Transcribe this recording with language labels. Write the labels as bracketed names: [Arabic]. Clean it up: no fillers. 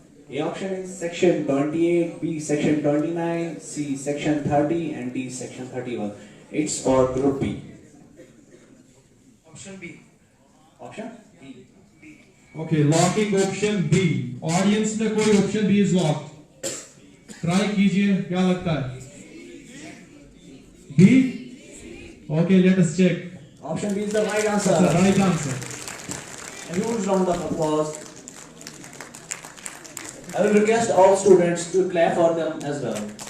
[English] A option is section 28, B section 29, C section 30 and D section 31. It's for group B. Option B. Option B. Okay, locking option B. Audience [Hindi] में कोई [English] option B is locked. [Hindi] Try कीजिए, क्या लगता है? [English] B? Okay, let us check. Option B is the right answer. It's the right answer. A huge round of applause. I will request all students to clap for them as well.